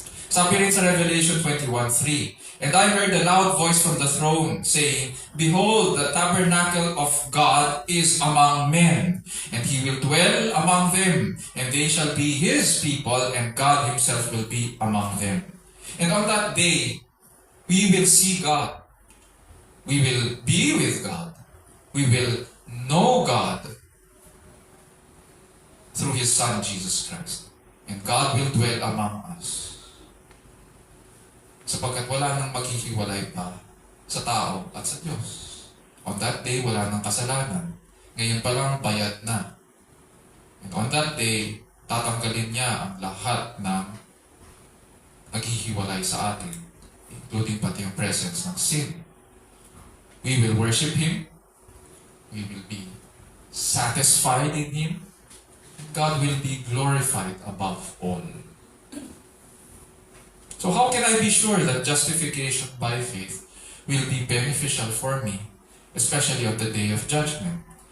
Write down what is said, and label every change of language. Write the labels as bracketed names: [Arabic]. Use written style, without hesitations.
[Filipino] Sabi rin sa [English] Revelation 21:3, And I heard a loud voice from the throne saying, Behold, the tabernacle of God is among men, and He will dwell among them, and they shall be His people, and God Himself will be among them. And on that day, we will see God. We will be with God. We will know God through His Son, Jesus Christ. And God will dwell among us. [Filipino] Sapagkat wala nang maghihiwalay pa sa tao at sa Diyos. [English] On that day, [Filipino] wala nang kasalanan. Ngayon pa lang, bayad na. [English] And on that day, [Filipino] tatanggalin niya ang lahat ng naghihiwalay sa atin, including pati yung presence ng sin. [English] We will worship Him. We will be satisfied in Him. God will be glorified above all. So how can I be sure that justification by faith will be beneficial for me, especially on the day of judgment?